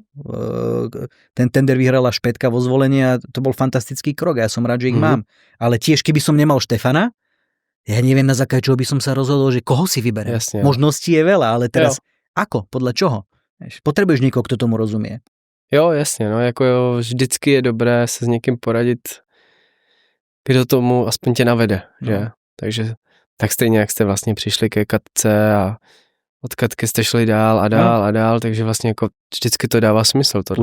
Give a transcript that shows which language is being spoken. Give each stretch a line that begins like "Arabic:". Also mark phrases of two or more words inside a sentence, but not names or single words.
Slovak: Ten tender vyhrala Špätka vo Zvolenie a to bol fantastický krok a ja som rád, že ich mám. Ale tiež, keby som nemal Štefana, ja neviem, na základe čoho by som sa rozhodol, že koho si vyberiem. Jasne. Možností je veľa, ale teraz ako? Podľa čoho? Potrebuješ niekoho, kto tomu rozumie.
Czech: Jo, jasně, no, jako jo, vždycky je dobré se s někým poradit, kdo tomu aspoň tě navede, že? Takže tak stejně, jak jste vlastně přišli ke Katce a od Katky jste šli dál a dál a dál, takže vlastně jako vždycky to dává smysl tohle.